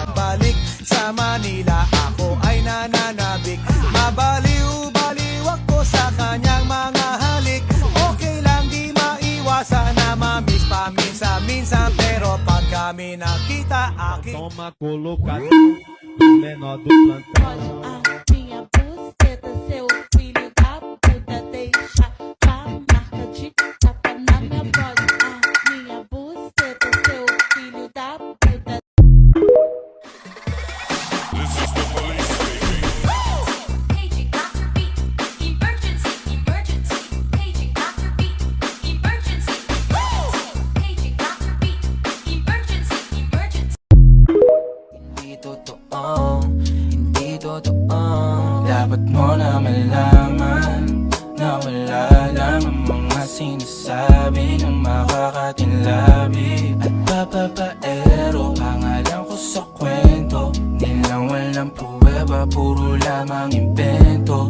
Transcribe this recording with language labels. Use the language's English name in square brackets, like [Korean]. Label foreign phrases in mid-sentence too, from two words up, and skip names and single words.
[Filipino] bumabalik sa Manila. Ako ay nananabik, mabaliw-baliw ako sa kanyang mga halik. Okay lang di maiwasan na mamiss paminsan-minsan, pero pag kami nakita aking [Portuguese] Toma colocado, o menor do plantão. A minha buceta, seu filho da puta, deixa a marca de tapa na minha bota. A minha buceta, seu filho da puta. [English] Paging Dr. Beat, emergency, emergency. Paging Dr. Beat, emergency. Paging Dr. Beat, emergency, emergency. [Filipino] Hindi totoo. Dapat mo na malaman na wala lang ang mga sinasabi ng makakatinlabi at papapaero. Pangalan ko sa kwento, nilang walang pruweba, puro lamang invento.